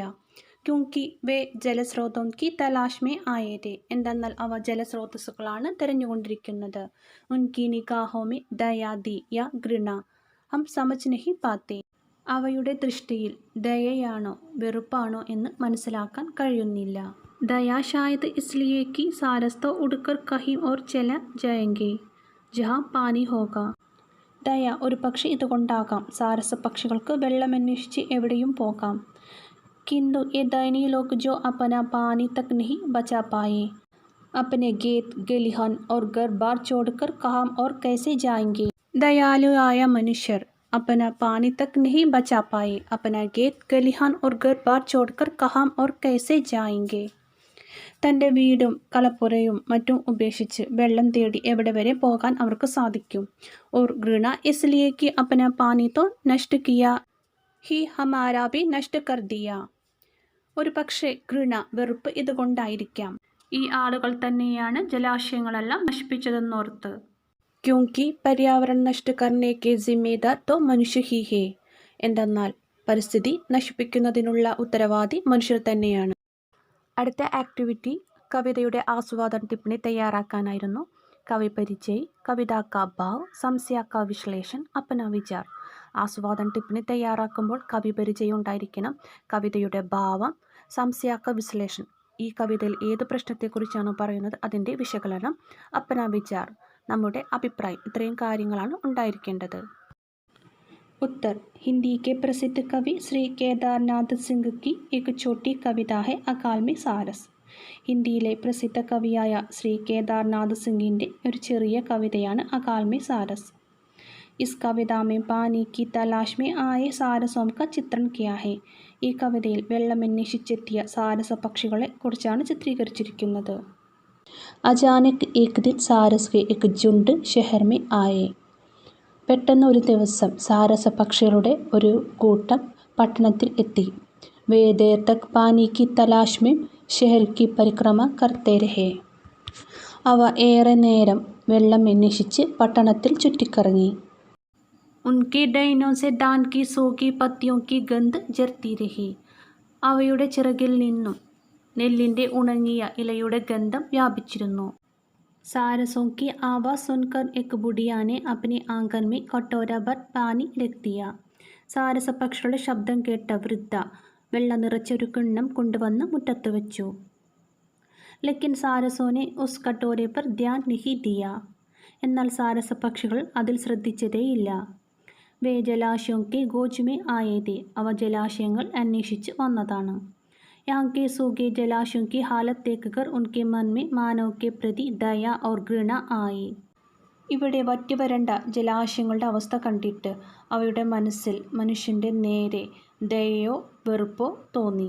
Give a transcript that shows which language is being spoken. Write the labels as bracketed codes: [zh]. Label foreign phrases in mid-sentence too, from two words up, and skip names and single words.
[hi] क्योंकि वे जलस्रोतों की तलाश में आए थे. [ml] എന്തെന്നാൽ അവ ജലസ്രോതസ്സുകളാണ് തിരഞ്ഞുകൊണ്ടിരിക്കുന്നത്. [hi] उनकी निगाहों में दया थी या घृणा हम समझ नहीं पाते. [ml] അവയുടെ ദൃഷ്ടിയിൽ ദയയാണോ വെറുപ്പാണോ എന്ന് മനസ്സിലാക്കാൻ കഴിയുന്നില്ല. [hi] ദയ शायद इसलिए कि सारस तो उड़कर कहीं और चला जाएंगे जहाँ पानी होगा. [ml] ദയ ഒരു പക്ഷെ ഇതുകൊണ്ടാകാം സാരസ പക്ഷികൾക്ക് വെള്ളമന്വേഷിച്ച് എവിടെയും പോകാം. [hi] किंतु ये दयनीय लोग जो अपना पानी तक नहीं बचा पाए, अपने खेत खलिहान और घर बार छोड़कर कहाँ और कैसे जाएंगे. दयालुआയ മനുഷ്യർ अपना पानी तक नहीं बचा पाए, अपना खेत खलिहान और घर बार छोड़कर कहाँ और कैसे जाएंगे. [ml] തൻ്റെ വീടും കളപ്പുരയും മറ്റും ഉപേക്ഷിച്ച് വെള്ളം തേടി എവിടെ വരെ പോകാൻ അവർക്ക് സാധിക്കും. [hi] और घृणा इसलिए कि अपना पानी तो नष्ट किया ही हमारा भी नष्ट कर दिया. [ml] ഒരു പക്ഷേ घृണ വെറുപ്പ് ഇതുകൊണ്ടായിരിക്കാം ഈ ആളുകൾ തന്നെയാണ് ജലാശയങ്ങളെല്ലാം നശിപ്പിച്ചതെന്നോർത്ത്. [hi] क्योंकि पर्यावरण नष्ट करने के जिम्मेदार तो मनुष्य ही है. [ml] എന്തെന്നാൽ പരിസ്ഥിതി നശിപ്പിക്കുന്നതിനുള്ള ഉത്തരവാദി മനുഷ്യർ തന്നെയാണ്. അടുത്ത ആക്ടിവിറ്റി കവിതയുടെ ആസ്വാദന ടിപ്പണി തയ്യാറാക്കാനായിരുന്നു. [hi] कवि परिचय, कविता का भाव, संशय का विश्लेषण, अपना विचार. [ml] ആസ്വാദന ടിപ്പണി തയ്യാറാക്കുമ്പോൾ കവി പരിചയം ഉണ്ടായിരിക്കണം, കവിതയുടെ ഭാവം, [hi] संशय का विश्लेषण, [ml] ഈ കവിതയിൽ ഏത് പ്രശ്നത്തെക്കുറിച്ചാണ് പറയുന്നത് അതിൻ്റെ വിശകലനം, [hi] अपना विचार, [ml] നമ്മുടെ അഭിപ്രായം. ഇത്രയും കാര്യങ്ങളാണ് ഉണ്ടായിരിക്കേണ്ടത്. [hi] उत्तर. हिंदी के प्रसिद्ध कवि श्री केदारनाथ सिंह की एक छोटी कविता है अकाल में सारस. [ml] ഹിന്ദിയിലെ പ്രസിദ്ധ കവിയായ ശ്രീ കേദാർനാഥ് സിംഗിൻ്റെ ഒരു ചെറിയ കവിതയാണ് അകാൽ മേ സാരസ്. [hi] इस कविता में पानी की तलाश में आए सारसों का चित्रण किया है. [ml] ഈ കവിതയിൽ വെള്ളമന്വേഷിച്ചെത്തിയ സാരസ പക്ഷികളെ കുറിച്ചാണ് ചിത്രീകരിച്ചിരിക്കുന്നത്. [hi] अचानक एक दिन सारस के एक झुंड शहर में आए. [ml] പെട്ടെന്ന് ഒരു ദിവസം സാരസ പക്ഷികളുടെ ഒരു കൂട്ടം പട്ടണത്തിൽ എത്തി. [hi] वे देर तक पानी की तलाश में शहर की परिक्रमा करते रहे. [ml] അവ ഏറെ നേരം വെള്ളം അന്വേഷിച്ച് പട്ടണത്തിൽ ചുറ്റിക്കറങ്ങി. [hi] उनके डैनों से धान की सूखी पत्तियों की गंध जरती रही. [ml] അവയുടെ ചിറകിൽ നിന്നും നെല്ലിൻ്റെ ഉണങ്ങിയ ഇലയുടെ ഗന്ധം വ്യാപിച്ചിരുന്നു. [hi] सारसों की आवाज़ सुनकर एक बुढ़िया ने अपने आंगन में कटोरा भर पानी रख दिया. [ml] സാരസ പക്ഷികളുടെ ശബ്ദം കേട്ട വൃദ്ധ വെള്ളം നിറച്ചൊരു കിണ്ണം കൊണ്ടുവന്ന് മുറ്റത്ത് വെച്ചു. [hi] लेकिन सारसों ने उस कटोरे पर ध्यान नहीं दिया. [ml] എന്നാൽ സാരസ പക്ഷികൾ അതിൽ ശ്രദ്ധിച്ചതേയില്ല. [hi] वे जलाशयों के गोज में आए थे. [ml] അവ ജലാശയങ്ങൾ അന്വേഷിച്ച് വന്നതാണ്. [hi] यहाँ के सूखे जलाशयों की हालत देखकर उनके मन में मानव के प्रति दया और घृणा आई. [ml] ഇവിടെ വറ്റിവരണ്ട ജലാശയങ്ങളുടെ അവസ്ഥ കണ്ടിട്ട് അവയുടെ മനസ്സിൽ മനുഷ്യൻ്റെ നേരെ ദയയോ വെറുപ്പോ തോന്നി.